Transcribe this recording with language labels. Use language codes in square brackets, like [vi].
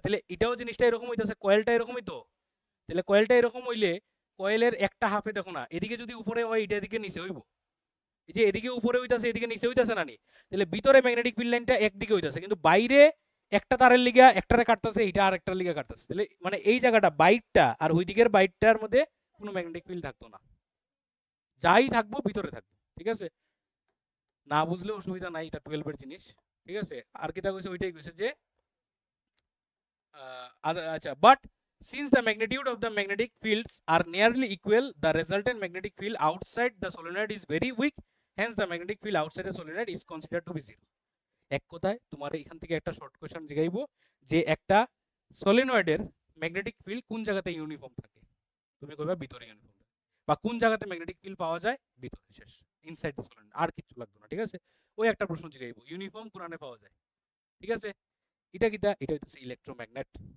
[bn] তাহলে এটাও জিনিসটা এরকম হইতাছে, কয়েলটা এরকমই তো, তাহলে কয়েলটা এরকম হইলে কয়েলের একটা হাফে দেখো না, এদিকে যদি উপরে হয় এটা এদিকে নিচে হইব, এই যে এদিকে উপরে হইতাছে এদিকে নিচে হইতাছে না নি, তাহলে ভিতরে ম্যাগনেটিক ফিল্ড লাইনটা একদিকে হইতাছে, কিন্তু বাইরে একটা তারের লিগা একটারে কাটতেছে, এটা আর একটার লিগা কাটতেছে, তাহলে মানে এই জায়গাটা বাইটটা আর ওই দিকের বাইটটার মধ্যে কোনো ম্যাগনেটিক ফিল্ড থাকতো না, যাই থাকবো ভিতরে থাকবো, ঠিক আছে। না বুঝলে অসুবিধা নাই, এটা 12 এর জিনিস, ঠিক আছে। আর কি তা কইছে, ওইটাই কইছে যে আচ্ছা, but [en] since the magnitude of the magnetic fields are nearly equal the resultant magnetic field outside the solenoid is very weak, hence the magnetic field outside the solenoid is considered to be zero। [bn] এক কথায় তোমার এখান থেকে একটা short question জিগাইবো যে একটা সলিনয়েডের magnetic field কোন জায়গাতে ইউনিফর্ম থাকে, তুমি কইবা ভিতরে ইউনিফর্ম থাকে, বা কোন জায়গাতে ম্যাগনেটিক ফিল্ড পাওয়া যায়, ভিতরে, শেষ, ইনসাইড দ্য সলিনয়েড, আর কিছু লাগবে না, ঠিক আছে। ওই একটা প্রশ্ন জিগাইবো, ইউনিফর্ম কোনানে পাওয়া যায়, ঠিক আছে। এটা কিটা, এটা হইতেছে ইলেকট্রোম্যাগনেট।